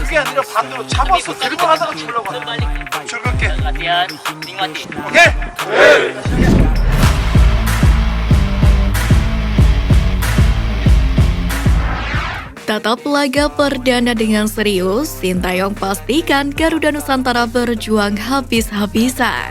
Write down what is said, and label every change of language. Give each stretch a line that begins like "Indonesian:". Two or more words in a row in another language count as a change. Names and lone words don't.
Korean: 그게 아니라 반대로 잡아서 들고 가다가 주려고 하는 거야. 즐겁게.
Indonesian: Latihan, nikmati.
Korean: 오케이?
Indonesian: Tatap laga perdana dengan serius, Sintayong pastikan Garuda Nusantara berjuang habis-habisan.